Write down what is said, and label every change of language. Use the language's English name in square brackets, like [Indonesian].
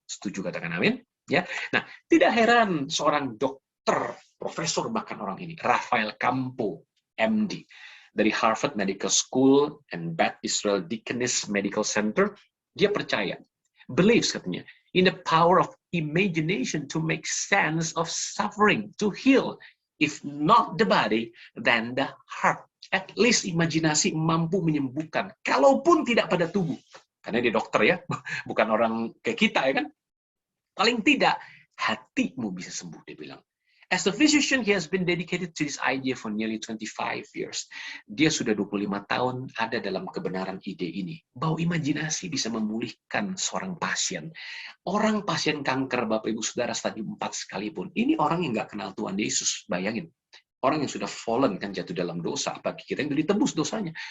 [Indonesian] Setuju katakan amin? Ya. Nah, tidak heran seorang dokter, profesor bahkan orang ini, [English] Rafael Campo, MD, dari Harvard Medical School and Beth Israel Deaconess Medical Center, [Indonesian] dia percaya, [English] believes [Indonesian] katanya, [English] in the power of imagination to make sense of suffering, to heal, if not the body, then the heart. At least [Indonesian] imajinasi mampu menyembuhkan, kalaupun tidak pada tubuh. Karena dia dokter ya, bukan orang kayak kita ya kan. Paling tidak, hatimu bisa sembuh, dia bilang. [English] As a physician, he has been dedicated to this idea for nearly 25 years. [Indonesian] Dia sudah 25 tahun ada dalam kebenaran ide ini. Bahwa imajinasi bisa memulihkan seorang pasien. Orang pasien kanker, Bapak Ibu Saudara, stadium 4 sekalipun. Ini orang yang nggak kenal Tuhan Yesus, bayangin. Orang yang sudah fallen, kan jatuh dalam dosa. Bagi kita yang sudah ditebus dosanya.